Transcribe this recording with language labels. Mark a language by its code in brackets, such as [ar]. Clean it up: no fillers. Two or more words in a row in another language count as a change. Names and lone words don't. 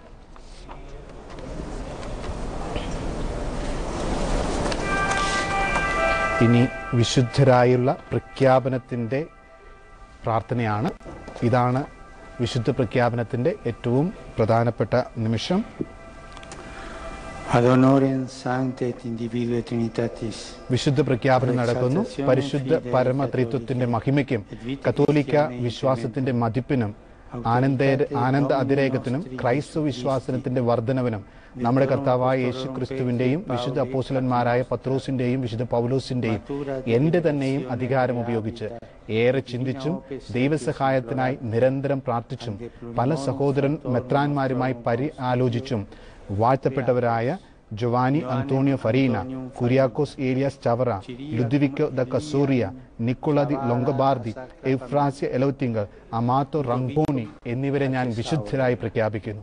[ml] ഇനി വിശുദ്ധരായുള്ള പ്രഖ്യാപനത്തിൻ്റെ പ്രാർത്ഥനയാണ്. ഇതാണ് വിശുദ്ധ പ്രഖ്യാപനത്തിൻ്റെ ഏറ്റവും പ്രധാനപ്പെട്ട നിമിഷം. [la] Ad honorem sancte et individue Trinitatis. [ml] വിശുദ്ധ പ്രഖ്യാപനം നടക്കുന്നു. പരിശുദ്ധ പരമത്രിത്വത്തിന്റെ മഹിമയ്ക്കും കത്തോലിക്ക വിശ്വാസത്തിന്റെ മതിപ്പിനും ആനന്ദ അതിരേകത്തിനും ക്രൈസ്തവ വിശ്വാസത്തിന്റെ വർധനവിനും നമ്മുടെ കർത്താവായ യേശു ക്രിസ്തുവിന്റെയും വിശുദ്ധ അപ്പോസ്തലന്മാരായ പത്രോസിന്റെയും വിശുദ്ധ പൗലോസിന്റെയും എന്റെ തന്നെയും അധികാരം ഉപയോഗിച്ച് ഏറെ ചിന്തിച്ചും ദൈവസഹായത്തിനായി നിരന്തരം പ്രാർത്ഥിച്ചും പല സഹോദരൻ മെത്രാന്മാരുമായി ആലോചിച്ചും വാഴ്ത്തപ്പെട്ടവരായ ജോവാനി അന്തോണിയോ ഫരീന, കുര്യാക്കോസ് ഏലിയാസ് ചവറ, ലുദ്വിക്കോ ദ കസൂറിയ, നിക്കോള ദി ലൊങ്കബാർദി, എഫ്രാസ്യ എലൗത്തിങ്കൽ, അമാത്തോ റംഗോണി എന്നിവരെ ഞാൻ വിശുദ്ധരായി പ്രഖ്യാപിക്കുന്നു.